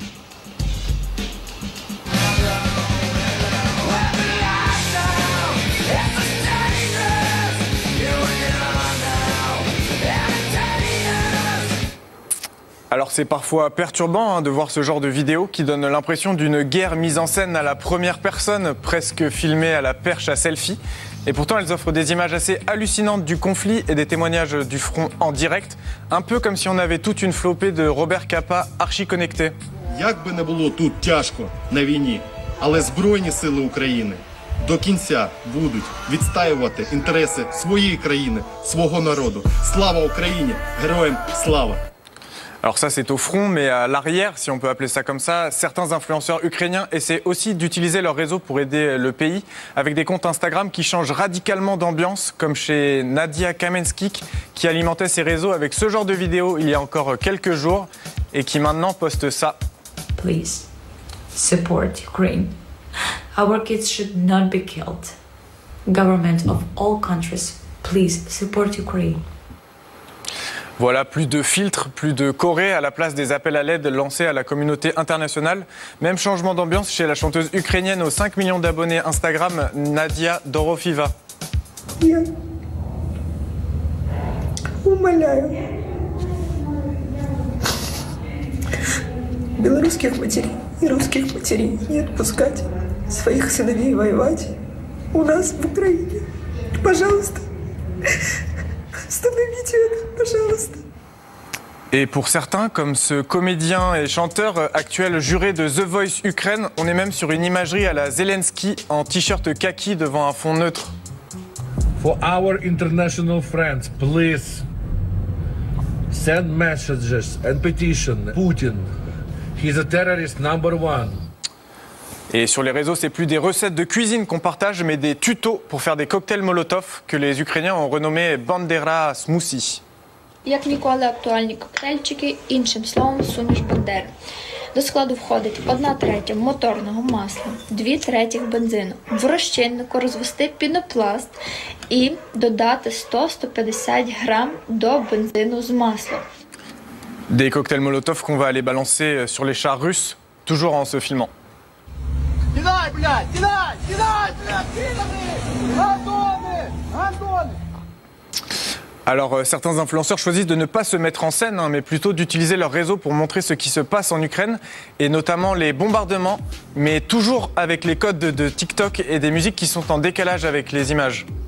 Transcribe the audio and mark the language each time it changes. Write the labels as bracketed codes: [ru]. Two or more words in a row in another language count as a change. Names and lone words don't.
[fr] Alors c'est parfois perturbant de voir ce genre de vidéos qui donne l'impression d'une guerre mise en scène à la première personne, presque filmée à la perche à selfie. Et pourtant elles offrent des images assez hallucinantes du conflit et des témoignages du front en direct, un peu comme si on avait toute une flopée de Robert Capa archi-connectés. [uk] Як би не було тут тяжко на війні, але Збройні сили України до кінця будуть відстоювати інтереси своєї країни, свого народу. Слава Україні! Героям слава! [fr] Alors ça c'est au front, mais à l'arrière, si on peut appeler ça comme ça, certains influenceurs ukrainiens essaient aussi d'utiliser leur réseau pour aider le pays, avec des comptes Instagram qui changent radicalement d'ambiance, comme chez Nadia Kamenskik, qui alimentait ses réseaux avec ce genre de vidéos il y a encore quelques jours, et qui maintenant poste ça. [en] Please, support Ukraine. Our kids should not be killed. Government of all countries, please support Ukraine. [fr] Voilà, plus de filtres, plus de choré à la place des appels à l'aide lancés à la communauté internationale. Même changement d'ambiance chez la chanteuse ukrainienne aux 5 millions d'abonnés Instagram, Nadia Dorofiva. [ru] Белорусских матерей и русских матерей не отпускать своих сыновей воевать у нас в Украине. Пожалуйста. [fr] Et pour certains, comme ce comédien et chanteur actuel juré de The Voice Ukraine, on est même sur une imagerie à la Zelensky en t-shirt kaki devant un fond neutre. [en] For our international friends, please send messages and petition Putin. He's a terrorist number one. [fr] Et sur les réseaux, c'est plus des recettes de cuisine qu'on partage, mais des tutos pour faire des cocktails Molotov que les Ukrainiens ont renommés Bandera Smoothie. [uk] Як ніколи актуальні коктейльчики, іншим словом, суміш Бандери. До складу входить 1/3 моторного масла, 2/3 бензину. В розчиннику розвести пінопласт і додати 100-150 грам до бензину з маслом. [fr] Des cocktails Molotov qu'on va aller balancer sur les chars russes, toujours en se filmant. [uk] Кидай, блядь! Кидай! Кидай, блядь! Кидай! Антоны! Антоны! [fr] Alors certains influenceurs choisissent de ne pas se mettre en scène, mais plutôt d'utiliser leur réseau pour montrer ce qui se passe en Ukraine, et notamment les bombardements, mais toujours avec les codes de TikTok et des musiques qui sont en décalage avec les images.